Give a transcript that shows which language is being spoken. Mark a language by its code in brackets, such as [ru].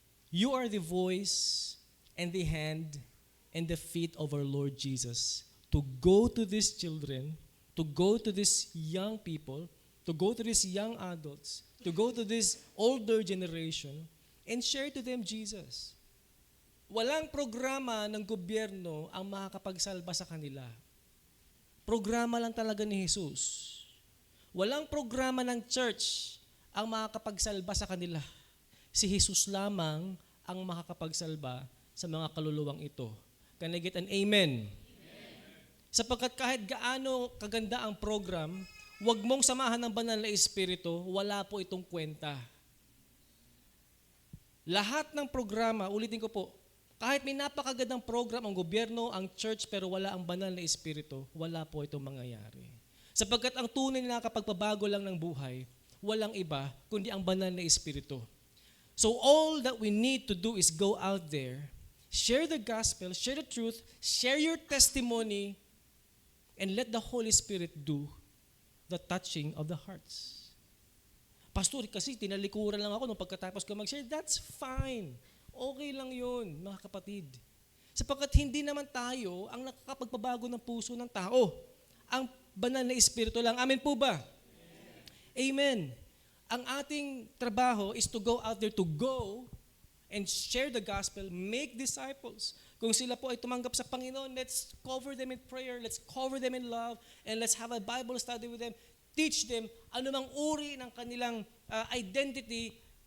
[en] You are the voice and the hand and the feet of our Lord Jesus to go to these children, to go to these young people, to go to these young adults, to go to this older generation and share to them Jesus. [tl] Walang programa ng gobyerno ang makakapagsalba sa kanila. Programa lang talaga ni Jesus. Walang programa ng church ang makakapagsalba sa kanila. Si Jesus lamang ang makakapagsalba sa mga kaluluwang ito. [en] Can I get an amen? [tl] Sapagkat kahit gaano kaganda ang program, huwag mong samahan ng banal na espiritu, wala po itong kwenta. Lahat ng programa, ulitin ko po, kahit may napakagandang program ang gobyerno, ang church, pero wala ang banal na espiritu, wala po itong mangyayari. Sapagkat ang tunay na nakakapagpabago lang ng buhay, walang iba, kundi ang banal na espiritu. [en] So all that we need to do is go out there, share the gospel, share the truth, share your testimony, and let the Holy Spirit do the touching of the hearts. [tl] Pastor, kasi tinalikuran lang ako nung pagkatapos ko mag-share. [en] That's fine. [tl] Okay lang yun, mga kapatid. Sapagkat hindi naman tayo ang nakakapagpabago ng puso ng tao. Ang banal na espiritu lang. Amen po ba? Amen. Ang ating trabaho [en] is to go out there, to go and share the gospel, make disciples. [tl] Kung sila po ay tumanggap sa Panginoon, [en] let's cover them in prayer, let's cover them in love, and let's have a Bible study with them. Teach them [tl] anumang uri ng kanilang identity.